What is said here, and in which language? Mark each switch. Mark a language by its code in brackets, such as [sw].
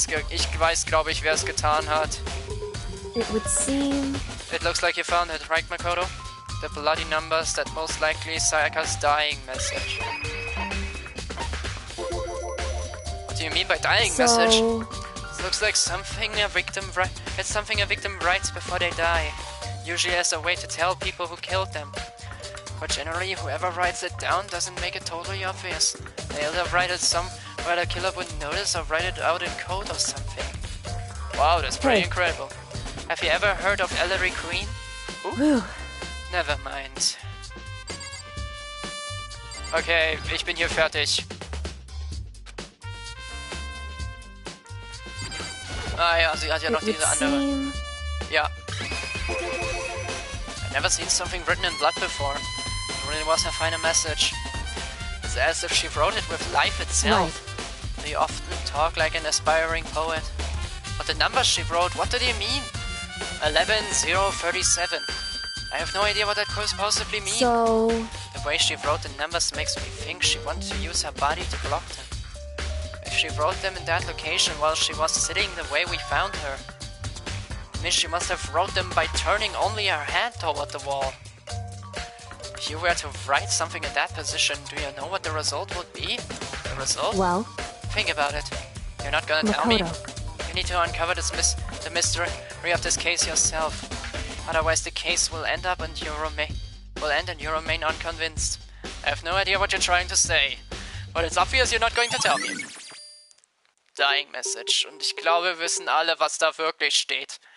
[de] Ich weiß, glaube ich, wer es getan hat. [en] It would seem... It looks like you found it, right, Makoto? The bloody numbers, that most likely is Sayaka's dying message. What do you mean by dying message? It looks like something a victim writes before they die. Usually as a way to tell people who killed them. But generally, whoever writes it down doesn't make it totally obvious. They either write it somewhere the killer wouldn't notice or write it out in code or something. Wow, that's pretty incredible. Have you ever heard of Ellery Queen? Ooh. Never mind. [de] Okay, ich bin hier fertig. Ah ja, sie hat ja noch diese andere. Ja. [en] I've never seen something written in blood before. It really was her final message. It's as if she wrote it with life itself. They often talk like an aspiring poet. But the numbers she wrote, what do they mean? 11037. I have no idea what that could possibly mean. So... The way she wrote the numbers makes me think she wanted to use her body to block them. If she wrote them in that location while she was sitting the way we found her, it means she must have wrote them by turning only her hand toward the wall. If you were to write something in that position, do you know what the result would be? The result? Well... Think about it. You're not gonna tell me? You need to uncover the mystery of this case yourself. Otherwise the case will end up and you remain unconvinced. I have no idea what you're trying to say. But it's obvious you're not going to tell me. Dying Message. [de] Und ich glaube, wir wissen alle, was da wirklich steht.